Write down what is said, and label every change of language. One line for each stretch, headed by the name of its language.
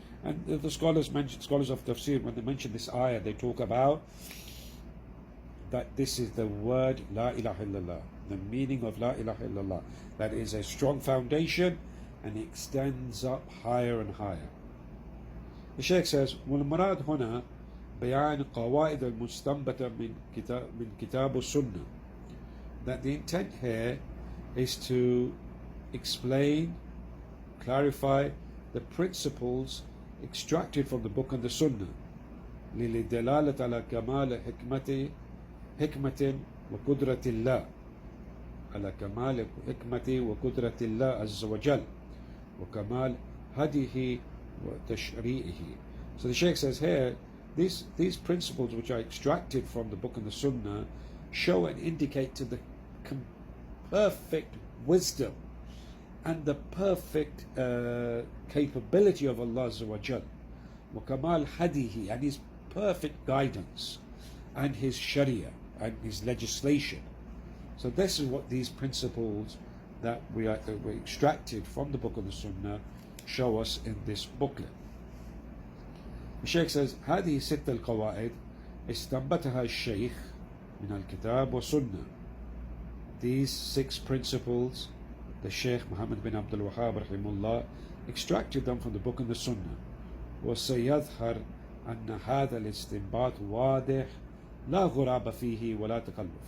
English: And the scholars of tafsir, when they mention this ayah, they talk about that this is the word La ilaha illallah, the meaning of La ilaha illallah. That is a strong foundation and it extends up higher and higher. The Shaykh says,
Arabic: وَالْمُرَادْ هُنَا بيان قواعد المستنبطة من كتاب السنة,
English: that the intent here is to explain, clarify the principles extracted from the book and the sunnah,
Arabic: للدلالة على كمال حكمة وقدرة الله، على كمال حكمة وقدرة الله عز وجل وكمال هديه وتشريعه.
English: So the Shaykh says here, these principles which are extracted from the book and the sunnah show and indicate to the perfect wisdom and the perfect capability of Allah Azza wa Jal,
Arabic: wa kamal hadihi,
English: and his perfect guidance, and his sharia and his legislation. So this is what these principles that were extracted from the book of the Sunnah show us in this booklet. The Shaykh says,
Arabic: هذه ستة القواعد استنبتها الشيخ من الكتاب والسنة.
English: These 6 principles, the Shaykh Muhammad bin Abdul Wahhab rahimahullah extracted them from the book and the Sunnah.
Arabic: وسيظهر أن هذا الاستنباط واضح لا غرابة فيه ولا تكلف.